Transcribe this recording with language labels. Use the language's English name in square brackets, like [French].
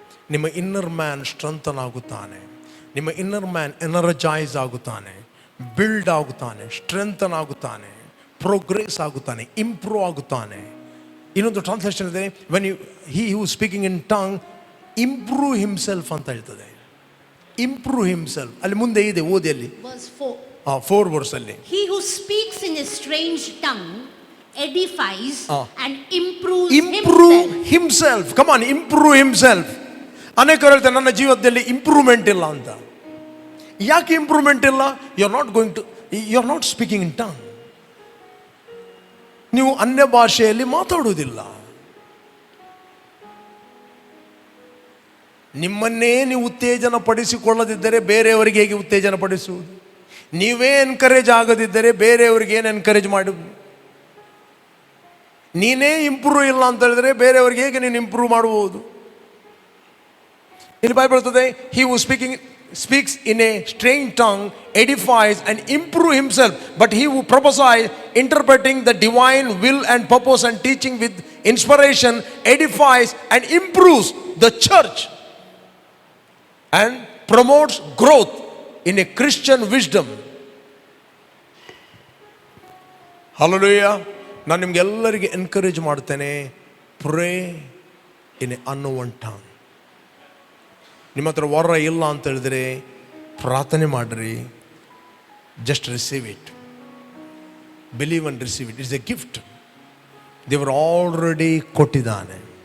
[Kannada] ನಿಮ್ಮ inner man strengthen ಆಗುತ್ತಾನೆ. ನಿಮ್ಮ inner man energise ಆಗುತ್ತಾನೆ, build ಆಗುತ್ತಾನೆ, strengthen ಆಗುತ್ತಾನೆ, progress ಆಗುತ್ತಾನೆ, improve ಆಗುತ್ತಾನೆ. ಇನ್ನೊಂದು translation ಇದೆ, [English] when he who speaking in tongue improve himself [Kannada] ಅಂತ ಹೇಳ್ತದೆ. [English] improve himself [Kannada] ಅಲ್ಲಿ ಮುಂದೆ ಇದೆ, ಓದಿ ಅಲ್ಲಿ 4 ವರ್ಷಲ್ಲಿ. [English] He who speaks in a strange tongue edifies and improves himself. Come on, improve himself. [Kannada] ಅನೇಕರು ಹೇಳ್ತಾರೆ ನನ್ನ ಜೀವನದಲ್ಲಿ ಇಂಪ್ರೂವ್ಮೆಂಟ್ ಇಲ್ಲ ಅಂತ. ಯಾಕೆ ಇಂಪ್ರೂವ್ಮೆಂಟ್ ಇಲ್ಲ? [English] You are not speaking in tongue. [Kannada] ನೀವು ಅನ್ಯ ಭಾಷೆಯಲ್ಲಿ ಮಾತಾಡುವುದಿಲ್ಲ. ನಿಮ್ಮನ್ನೇ ನೀವು ಉತ್ತೇಜನ ಪಡಿಸಿಕೊಳ್ಳದಿದ್ದರೆ ಬೇರೆಯವರಿಗೆ ಹೇಗೆ ಉತ್ತೇಜನ ಪಡಿಸುವುದು? ನೀವೇ ಎನ್ಕರೇಜ್ ಆಗದಿದ್ದರೆ ಬೇರೆಯವರಿಗೆ ಏನು ಎನ್ಕರೇಜ್ ಮಾಡುವುದು? ನೀನೇ ಇಂಪ್ರೂವ್ ಇಲ್ಲ ಅಂತ ಹೇಳಿದ್ರೆ ಬೇರೆಯವರಿಗೆ ಹೇಗೆ ನೀನು ಇಂಪ್ರೂವ್ ಮಾಡುವುದು? ಇಲ್ಲಿ ಬೈಬಲ್ ಹೇಳ್ತದೆ, [English] he who speaks in a strange tongue edifies and improve himself, but he who prophesies, interpreting the divine will and purpose and teaching with inspiration, edifies and improves the church and promotes growth in a Christian wisdom. Hallelujah. [Kannada] ನಾನು ನಿಮ್ಗೆಲ್ಲರಿಗೆ encourage ಮಾಡ್ತೇನೆ, [English] Pray in a unknown tongue. [Kannada] ನಿಮ್ಮ ಹತ್ರ ವರ ಇಲ್ಲ ಅಂತ ಹೇಳಿದ್ರೆ ಪ್ರಾರ್ಥನೆ ಮಾಡಿರಿ. [English] Just receive it, believe and receive it. It's a gift [Kannada] ದೇವರು ಆಲ್ರೆಡಿ ಕೊಟ್ಟಿದ್ದಾನೆ.